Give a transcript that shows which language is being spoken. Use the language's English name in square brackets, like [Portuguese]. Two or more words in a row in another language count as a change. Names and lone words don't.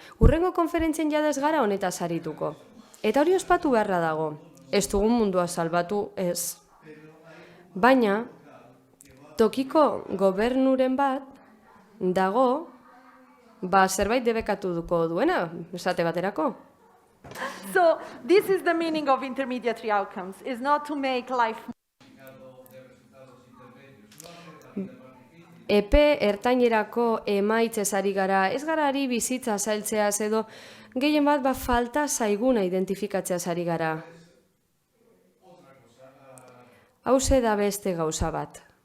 [Basque] Hurrengo konferentzien jada ez gara honetaz arituko. Eta hori ospatu beharra dago. Ez dugun mundua salbatu ez. Baina, tokiko gobernuren bat dago, zerbait debekatuko duena, esate baterako. [English] So this is the meaning of intermediary outcomes, is not to make life. [Basque] Epe ertainerako emaitzez ari gara, ez gara ari bizitza zailtzeaz edo gehien bat falta zaiguna identifikatzeaz ari gara. Hauze da beste gauza bat.